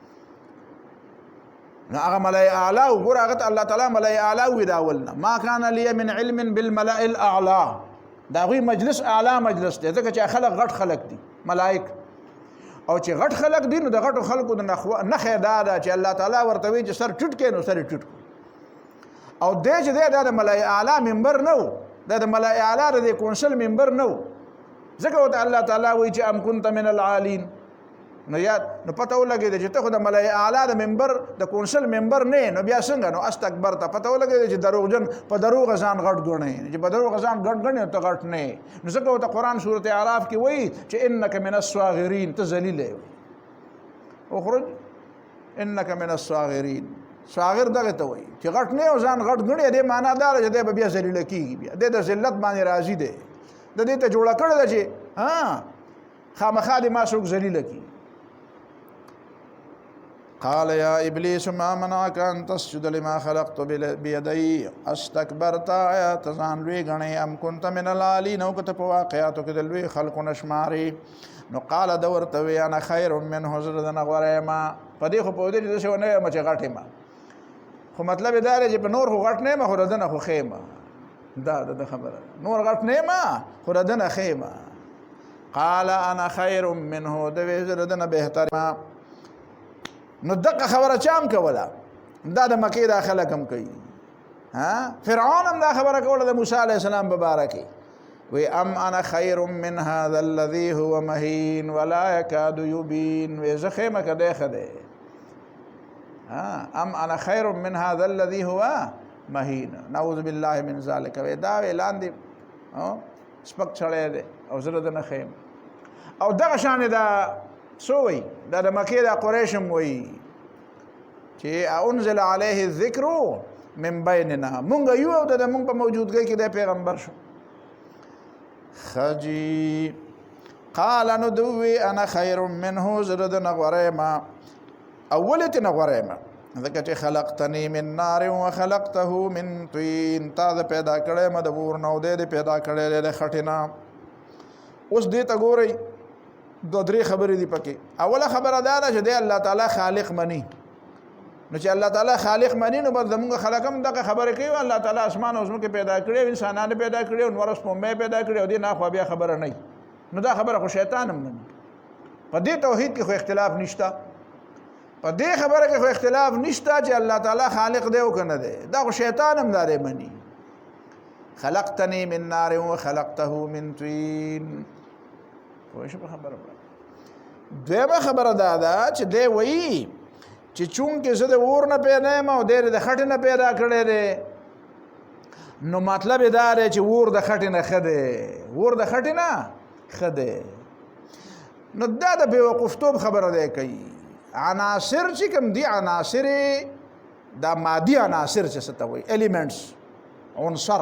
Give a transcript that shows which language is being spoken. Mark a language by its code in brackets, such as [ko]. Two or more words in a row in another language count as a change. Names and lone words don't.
[ps] نو هغه ملأ اعلی وګوره هغه ته الله تعالی ملأ اعلی وي د اول نه [ar] ما کان لی من علم بالملأ الاعلی [ps] د هغوی مجلس اعلی مجلس دی ځکه چې خلک غټ خلک دي ملائک او چې غټ خلک دي نو د غټو خلکو د نښې دا ده چې الله تعالی ورته وایي چې سر ټیټ کړي نو سر یې ټیټ کړو او دی چې دی دا د ملأ اعلی ممبر نه و دا د ملأ اعلی د کونسل ممبر نه و ځکه ورته الله تعالی وایي چې [ar] ام كنت من العالین [ps] نو یاد نو پته ولګېده چې ته خو د ملأ اعلی د ممبر د کونسل ممبر نه نو بیا څنګه نو استکبرته پته ولګېده چې دروغجن په دروغ ځان غټ ګڼې چې په دروغ ځان غټ ګڼې ته غټ نه نو ځکه ورته قرآن سورت اعراف کې وایي چې [ar] انک من الصاغرین [ps] ته ذلیل یې [ar] اخرج انک من الصاغرین [ps] صاغر دغه ته وایي چې غټ نه او ځان غټ ګڼې دې معنا دا ده چې دی به بیا ذلیله کېږي بیا دی د ذلت باندې راضي دی د دې ته جوړه کړې ده چې خامخا دې ما څوک ذلیله کړي [ar] قال يا ابلیس ما منعك ان تسجد لما خلقت بيدي استكبرت [ps] آیا ته ځان لوی ګڼې [ar] ام كنت من العالین [ps] او که ته په واقعاتو کې د لوی خلکو نه شمارې نو قال ده ورته وی [ar] انا خیر منه [ps] زه د نه غوره یم په دې خو پوهېدې چې داسې ونه یم چې غټ یم خو مطلب یې دا دی چې په نور خو غټ نه یم خو د ده نه خو ښه یم دا د خبره نور غټ نه یم خو د ده نه ښه یم [ar] قال انا خیر منه [ps] د وی زه د ده نه بهتر یم نو دغه خبره چا هم کوله دا د مکې دا خلک هم کوي فرعون هم دا خبره کوله د موسی علیه السلام په باره کې وی [ar] ام انا خیر من هذا الذي هو مهین ولا یکاد یبین [ps] وی زه ښه یم که دی ښه دی [ar] ام انا خیر من هذا الذي هو مهین نعوذ بالله من ذلک [ps] وی دا وی لاندې سپک سړی دی او زه د نه ښه یم او دغه شانې دا سو وی دا د مکې دا قریش هم وی چې [ar] انزل علیه الذکر من بیننا [ps] مونږ یو او د مونږ په موجودګۍ کې د پیغمبر شو خجی قال نو دوی [ar] انا خیر منه [ps] زه د نه غوره یم اول یې نه غوره یم ځکه چې [ar] خلقتنی من نار وخلقته من طین [ps] تا د پیدا کړی م د اور نه او دی د پیدا کړی دی د خټې نه اوس دې ته ګورئ دو درې خبرې دي پکې اوله خبره دا ده چې دی الله تعالی خالق مني نو چې الله تعالی خالق مني نو بس زمونږ خلک هم دغه خبرې کوي الله تعالی اسمان او ځمکې پیدا کړي او انسانان پیدا کړي او نور سپوږمۍ پیدا کړي او دې نه خو بیا خبره نه نو دا خبره خو شیطان هم مني په دې توحید کې خو اختلاف نشته په دې خبره کې خو اختلاف نشته چې الله تعالی خالق دی او که نه دی دا خو شیطان هم دا دی مني [ar] خلقتنی من نار وخلقته من طین [ps] پوه شو په خبره دویمه خبره دا ده چې دی وایي چې چونکې زه د اور نه پیدا یم او دی د خټې نه پیدا کړی دی نو مطلب یې دا دی چې اور د خټې نه ښه دی اور د خټې نه ښه دی نو دا د بېوقوفتوب خبره دی کوي عناصر چې کوم دي عناصر دا مادي عناصر چې څه ته وایي ایلیمنټس عنصر